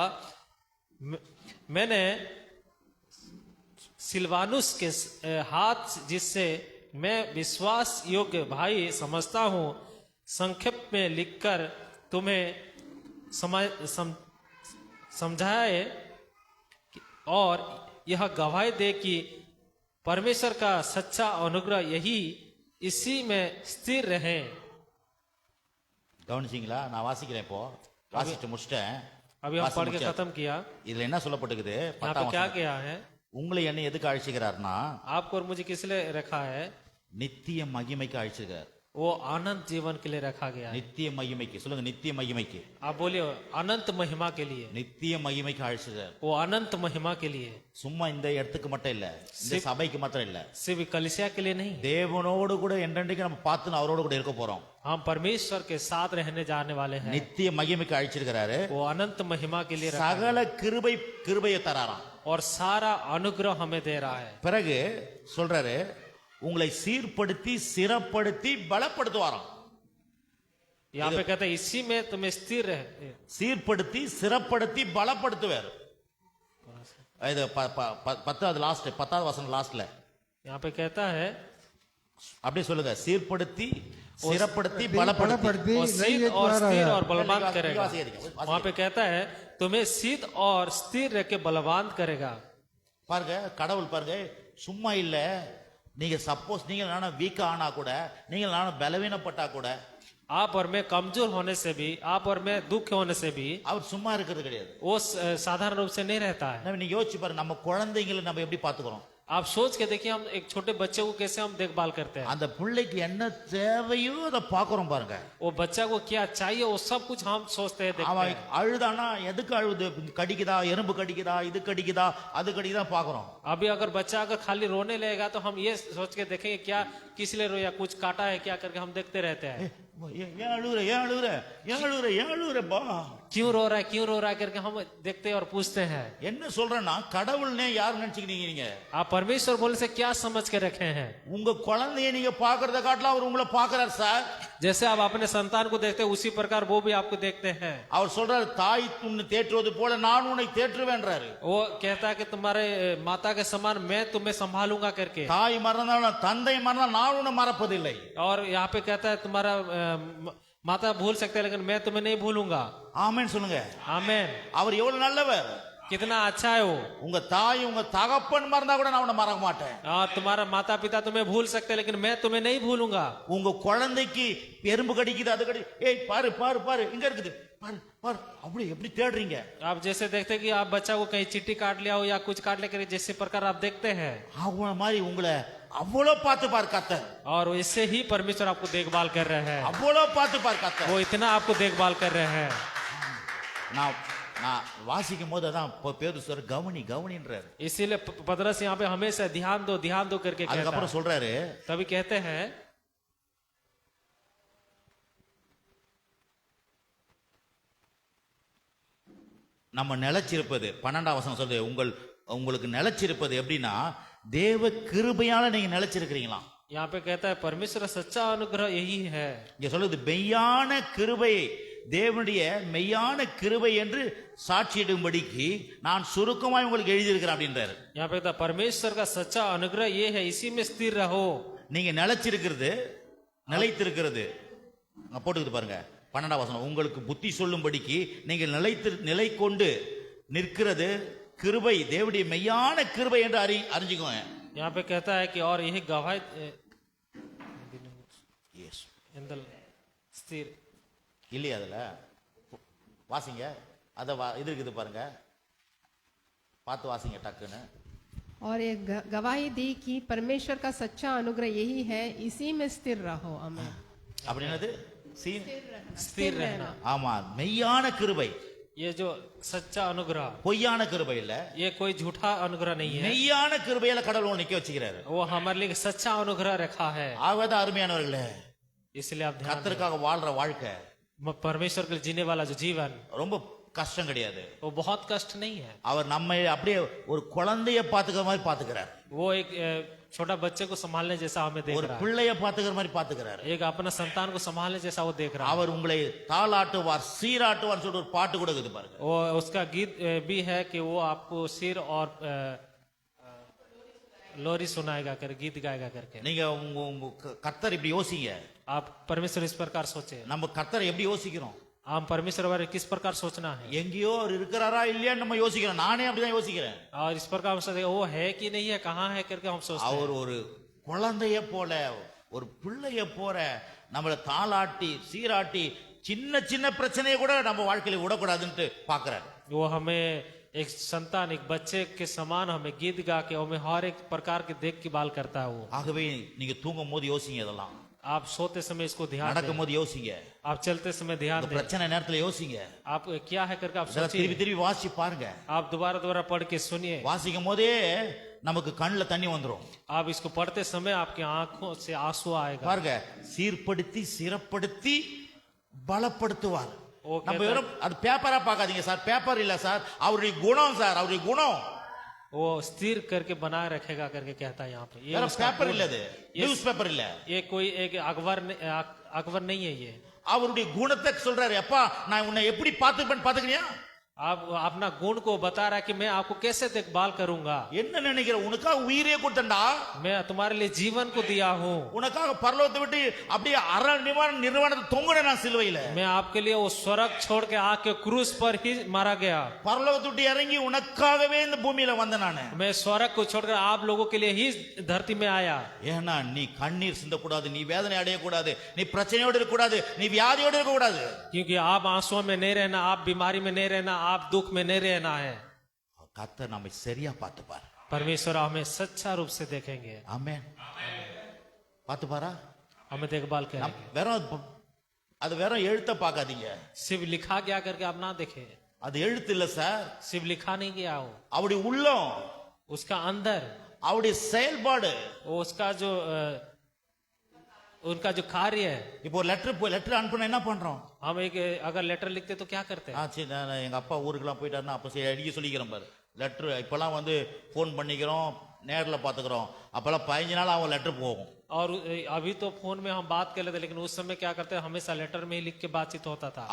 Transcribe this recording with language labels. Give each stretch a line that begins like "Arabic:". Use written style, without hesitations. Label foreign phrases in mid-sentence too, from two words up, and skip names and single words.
Hindi: मैंने सिल्वानुस के हाथ, जिससे मैं विश्वास योग्य भाई समझता हूँ, संक्षेप में लिखकर तुम्हें समझाए और यह गवाही दे कि परमेश्वर का सच्चा अनुग्रह यही इसी में स्थिर रहे।
Tamil: கவனிச்சிங்களா? நான் வாசிக்கிறேன். இப்போ வாசிட்டு முடிச்சிட்டேன்.
Hindi: अभी हम पढ़ के खत्म किया।
Tamil: இதுல என்ன சொல்லப்பட்டிருக்குது?
Hindi: यहाँ पे क्या किया है?
Tamil: உங்களை என்ன எதுக்கு அழைச்சிக்கிறார்னா,
Hindi: आपको और मुझे किस लिए रखा है?
Tamil: நித்திய மகிமைக்கு அழைச்சிருக்கார்.
Hindi: वो अनंत जीवन के लिए रखा गया है।
Tamil: நித்திய மகிமைக்கு சொல்லுங்க. நித்திய மகிமைக்கு.
Hindi: आप बोलिए अनंत महिमा के लिए।
Tamil: நித்திய மகிமைக்கு அழைச்சிருக்கார்.
Hindi: वो अनंत महिमा के लिए।
Tamil: சும்மா இந்த இடத்துக்கு மட்டும் இல்ல, இந்த சபைக்கு மாத்திரம் இல்ல,
Hindi: सिर्फ कलीसिया के लिए नहीं।
Tamil: தேவனோடு கூட என்றென்றைக்கு நம்ம பார்த்து அவரோடு கூட இருக்க போறோம்.
Hindi: हम परमेश्वर के साथ रहने जाने वाले हैं।
Tamil: நித்திய மகிமைக்கு அழைச்சிருக்கிறாரு.
Hindi: वो अनंत महिमा के लिए रखा है।
Tamil: சகல கிருபையை தராராம்.
Hindi: और सारा अनुग्रह हमें दे रहा है।
Tamil: பிறகு சொல்றாரு, உங்களை சீர்படுத்தி சிறப்படுத்தி பலப்படுத்துவாராம்.
Hindi: यहाँ पे कहते हैं इसी में तुम्हें स्थिर रहे।
Tamil: சீர்படுத்தி சிறப்படுத்தி பலப்படுத்துவார். இது 10வது லாஸ்ட், 10வது வசனம் லாஸ்ட்ல
Hindi: यहाँ पे कहता है,
Tamil: அப்படியே சொல்லுங்க. சீர்படுத்தி சிறப்படுத்தி பலப்படுத்தி.
Hindi: और सिद्ध और स्थिर और बलवान करेगा। वहाँ पे कहता है तुम्हें सिद्ध और स्थिर रह के बलवान करेगा।
Tamil: பாருங்க, கடவுள் பாருங்க சும்மா இல்ல. நீங்க சப்போஸ் நீங்க நானும் வீக்கா ஆனா கூட, நீங்க நானும் பலவீனப்பட்டா கூட,
Hindi: आप और मैं कमजोर होने से भी, आप और मैं दुख होने से भी,
Tamil: அவர் சும்மா இருக்கிறது கிடையாது.
Hindi: वो साधारण रूप से नहीं रहता है।
Tamil: நீங்க யோசிச்சு பாருங்க, நம்ம குழந்தைங்களை நம்ம எப்படி பாத்துக்கிறோம்?
Hindi: आप सोच के देखिए, हम एक छोटे बच्चे को कैसे हम देखभाल करते हैं।
Tamil: அந்த பிள்ளைக்கு என்ன தேவையோ அதை பாக்குறோம் பாருங்க.
Hindi: वो बच्चा को क्या चाहिए वो सब कुछ हम सोचते हैं, देखते
Tamil: அவன்
Hindi: हैं।
Tamil: அழுதானா எதுக்கு அழுது, கடிக்குதா, எறும்பு கடிக்குதா, இது கடிக்குதா, அது கடிக்குதா பாக்குறோம்.
Hindi: अभी अगर बच्चा अगर खाली रोने लगेगा तो हम ये सोच के देखेंगे क्या किस लिए रोया, कुछ काटा है क्या करके हम देखते रहते हैं।
Tamil: ஏன் அழுகுற, ஏன் அழுகுற, ஏன் அழுகுற, ஏன் அழுகுற பா,
Hindi: क्यों रो रहा है करके हम देखते हैं और पूछते हैं।
Tamil: என்ன சொல்றேன்னா, கடவுள்னே யார் நினைச்சுக்கிறீங்க நீங்க?
Hindi: आप परमेश्वर बोलने से क्या समझ के रखे हैं?
Tamil: உங்க குழந்தைய நீங்க பாக்குறத காட்டில அவர் உங்களை பாக்குறார் சார்.
Hindi: जैसे आप अपने संतान को देखते हैं उसी प्रकार वो भी आपको देखते हैं।
Tamil: அவர் சொல்றாரு, தாய் உன்னை தேற்றுவது போல நான் உன்னை தேற்றுவேன்றாரு.
Hindi: वो कहता है कि तुम्हारे माता के समान मैं तुम्हें संभालूंगा करके।
Tamil: தாய் மறந்தாலும் தந்தை மறந்தாலும் நான் உன்னை மறப்பதில்லை.
Hindi: और यहाँ पे कहता है तुम्हारा माता भूल सकते हैं लेकिन मैं तुम्हें नहीं भूलूंगा।
Tamil: ஆமென் சொல்லுங்க.
Hindi: आमेन।
Tamil: அவர் எவ்வளவு நல்லவர்.
Hindi: कितना अच्छा है वो।
Tamil: உங்க தாய் உங்க தகப்பன் மறந்தா கூட நான் உன்னை மறக்க மாட்டேன்.
Hindi: तुम्हारा माता पिता तुम्हें भूल सकते हैं लेकिन मैं तुम्हें नहीं भूलूंगा।
Tamil: உங்க குழந்தைக்கு எறும்பு கடிக்குது, அது கடி, ஏய் பாரு பாரு பாரு இங்க இருக்குது, பாரு பாரு, அப்படி எப்படி தேடுறீங்க?
Hindi: आप जैसे देखते हैं कि आप बच्चा को कहीं चिट्ठी काट लिया हो या कुछ काट लेकर, जैसे प्रकार आप देखते हैं,
Tamil: அவங்க மாதிரி உங்களை அவ்வளவு பார்த்து பார் கர்த்தர்.
Hindi: और इससे ही परमेश्वर आपको देखभाल कर रहे हैं।
Tamil: அவ்வளவு பார்த்து பார் கர்த்தர்.
Hindi: वो इतना आपको देखभाल कर रहे हैं।
Tamil: நான் வாசிக்கும் போது அதான் பேரு சொல்ற, கவனி கவனின்றாரு.
Hindi: इसीलिए पतरस यहाँ पे हमेशा ध्यान दो करके कहता
Tamil: அதுக்கப்புறம்
Hindi: है।
Tamil: சொல்றாரு,
Hindi: तभी कहते हैं
Tamil: நம்ம நிலைச்சிருப்பது 12ஆம் வசனம் சொல்லுது, உங்களுக்கு நிலைச்சிருப்பது எப்படின்னா, தேவ கிருபையால நீங்க நிலைச்சிருக்கிறீங்களா?
Hindi: यहाँ पे कहता है परमेश्वर सच्चा अनुग्रह यही है।
Tamil: இங்க சொல்லுது மெய்யான கிருபை, தேவனுடைய மெய்யான கிருபை என்று சாட்சியிடும்படிக்கு நான் சுருக்கமாய் உங்களுக்கு எழுதியிருக்கிறேன் அப்படின்றாரு.
Hindi: यहाँ पे कहता है परमेश्वर का सच्चा अनुग्रह ये है, इसी में स्थिर रहो।
Tamil: நீங்க நிலைச்சிருக்கிறது, நிலைத்திருக்கிறது போட்டுக்கிட்டு பாருங்க 12ஆம் வசனம், உங்களுக்கு புத்தி சொல்லும்படிக்கு நீங்கள் நிலை கொண்டு நிற்கிறது கிருபை, தேவனுடைய மெய்யான கிருபை என்று அறிஞ்சுக்கோங்க.
Hindi: यहाँ पे कहता है कि और यही गवाही स्थिर
Tamil: இல்லையா? அதுல வாசிங்க, அத இது இருக்குது பாருங்க, பார்த்து வாசிங்க டக்குன்னு.
Hindi: और एक गवाही दी कि परमेश्वर का सच्चा अनुग्रह यही है, इसी में स्थिर रहो। आमीन।
Tamil: அப்படின்னது
Hindi: स्थिर रहना।
Tamil: ஆமா, மெய்யான கிருபை,
Hindi: ये जो सच्चा अनुग्रह,
Tamil: பொய்யான கிருபை இல்ல,
Hindi: ये कोई झूठा अनुग्रह नहीं है,
Tamil: மெய்யான கிருபையில கடவுள் உங்களை நிக்க வச்சுக்கிறாரு.
Hindi: वो हमारे लिए सच्चा अनुग्रह रखा है।
Tamil: ஆகதான் அருமையானவர்களே,
Hindi: इसलिए आप ध्यान दें,
Tamil: கர்த்தருக்காக வாழ்ற வாழ்க்கை
Hindi: परमेश्वर के लिए जीने वाला जो जीवन,
Tamil: ரொம்ப கஷ்டம் கிடையாது.
Hindi: वो बहुत कष्ट नहीं है।
Tamil: அவர் நம்மை அப்படியே ஒரு குழந்தைய பாத்துக்கிற மாதிரி பாத்துக்கிறார்,
Hindi: वो एक छोटा बच्चे को संभालने जैसा हमें देख
Tamil: ஒரு
Hindi: रहा है,
Tamil: பிள்ளைய பாத்துக்கிற மாதிரி பாத்துக்கிறார்.
Hindi: एक अपना संतान को संभालने जैसा वो देख रहा है।
Tamil: அவர் உங்களை தாளாட்டுவார், சீராட்டுவார் சொல்லிட்டு ஒரு பாட்டு கூட இருக்குது பாருங்க.
Hindi: वो उसका गीत भी है कि वो आपको सिर और लोरी सुनाएगा कर, गीत गाएगा करके।
Tamil: நீங்க உங்க உங்க கர்த்தர் இப்படி யோசிங்க.
Hindi: आप परमेश्वर इस प्रकार सोचे,
Tamil: நம்ம கர்த்தரை எப்படி யோசிக்கிறோம்?
Hindi: हम परमेश्वर बारे किस प्रकार सोचना है,
Tamil: எங்கேயோ அவர் இருக்கிறாரா இல்லையான்னு நம்ம யோசிக்கிறோம். நானே அப்படிதான் யோசிக்கிறேன்.
Hindi: और इस प्रकार हम सोचते वो है कि नहीं है, कहाँ है करके हम सोचते हैं।
Tamil: அவர் ஒரு குழந்தைய போல, ஒரு பிள்ளைய போல நம்மளை தாளாட்டி சீராட்டி சின்ன சின்ன பிரச்சனையை கூட நம்ம வாழ்க்கையில விடக்கூடாதுன்ட்டு பாக்குறாரு.
Hindi: वो हमें एक संतान, एक बच्चे के समान हमें गीत गा के हमें हर एक प्रकार के देख के बाल करता है वो।
Tamil: ஆகவே நீங்க தூங்கும் போது யோசிங்க, இதெல்லாம்
Hindi: आप सोते समय इसको ध्यान
Tamil: நடக்கும்
Hindi: दें,
Tamil: போது யோசிங்க,
Hindi: आप चलते समय ध्यान
Tamil: இந்த
Hindi: दें,
Tamil: பிரச்சனை நேரத்துல யோசிங்க,
Hindi: आप क्या है करके आप
Tamil: இதெல்லாம்
Hindi: सोचिए,
Tamil: திருப்பி திருப்பி வாசிச்சு பாருங்க.
Hindi: आप दोबारा दोबारा पढ़ के सुनिए।
Tamil: வாசிக்கும் போதே நமக்கு கண்ணுல தண்ணி வந்துரும்.
Hindi: आप इसको पढ़ते समय आपकी आंखों से आंसू आएगा।
Tamil: பாருங்க, சீர்படுத்தி சிறப்படுத்தி பலப்படுத்துவார். ஓகே நம்ம வெறும் அது பேப்பரா பார்க்காதீங்க சார், பேப்பர் இல்ல சார், அவருடைய குணம் சார், அவருடைய குணம்.
Hindi: वो स्थिर करके बनाए रखेगा करके कहता है यहाँ पे। ये
Tamil: வேற
Hindi: उसका
Tamil: பேப்பர்
Hindi: गुण
Tamil: இல்ல,
Hindi: है।
Tamil: அது
English: news paper
Tamil: இல்ல,
Hindi: ये कोई एक अखबार नहीं है ये।
Tamil: அவருடைய குணத்தை சொல்றாரு. அப்பா நான் உன்னை எப்படி பாத்துப்பேன் பாத்துக்கிறியா?
Hindi: आप अपना गुण को बता रहा है कि मैं आपको कैसे देखभाल करूंगा,
Tamil: என்ன நினைக்கிற? உனக்காக உயிரே கொடுத்தண்டா,
Hindi: मैं तुम्हारे लिए जीवन को दिया हूँ,
Tamil: உனக்காக பரலோகத்தை விட்டு அப்படியே அரை நிர்வாணத்தை தொங்குன நான் சிலுவையில.
Hindi: मैं आपके लिए वो स्वर्ग छोड़ के आके क्रूस पर ही मारा गया।
Tamil: பரலோகத்தை விட்டு இறங்கி உனக்காகவே இந்த பூமியில வந்த நானு.
Hindi: मैं स्वर्ग को छोड़कर आप लोगों के लिए ही धरती में आया।
Tamil: ஏன்னா நீ கண்ணீர் சிந்தக்கூடாது, நீ வேதனை அடையக்கூடாது, நீ பிரச்சனையோடு இருக்கக்கூடாது, நீ வியாதியோடு இருக்கக்கூடாது.
Hindi: क्योंकि आप आंसुओं में नहीं रहना, आप बीमारी में नहीं रहना, आप दुख में नहीं रहना है।
Tamil: கர்த்தர் நம்மை சரியா பார்த்துப்பார்.
Hindi: परमेश्वर हमें सच्चा रूप से देखेंगे,
Tamil: ஆமென். பார்த்துப்பாரா?
Hindi: हमें देखभाल करेंगे।
Tamil: வெறும் அது வெறும் எழுத்த பார்க்காதீங்க.
Hindi: सिर्फ लिखा गया करके आप ना देखें,
Tamil: அது எழுத்து இல்ல சார்,
Hindi: सिर्फ लिखा नहीं गया हो,
Tamil: அவருடைய உள்ளம்,
Hindi: उसका अंदर,
Tamil: அவருடைய செயல்பாடு.
Hindi: वो उसका जो उनका जो कार्य है।
Tamil: இப்போ ஒரு லெட்டர் அனுப்புனா என்ன பண்றோம்?
Hindi: हम एक अगर लेटर लिखते तो क्या करते हैं?
Tamil: சரி, நான் எங்க அப்பா ஊருக்குலாம் போயிட்டாருன்னா அப்ப சரி அடிக்க சொல்லிக்கிறேன் பாரு. லெட்டர் இப்பெல்லாம் வந்து போன் பண்ணிக்கிறோம், நேர்ல பாத்துக்கிறோம். அப்பெல்லாம் 15 நாள் அவன் லெட்டர் போகும்.
Hindi: और अभी तो फोन में हम बात कर लेते, लेकिन उस समय क्या करते हैं, हमेशा लेटर में ही लिख के बातचीत होता था।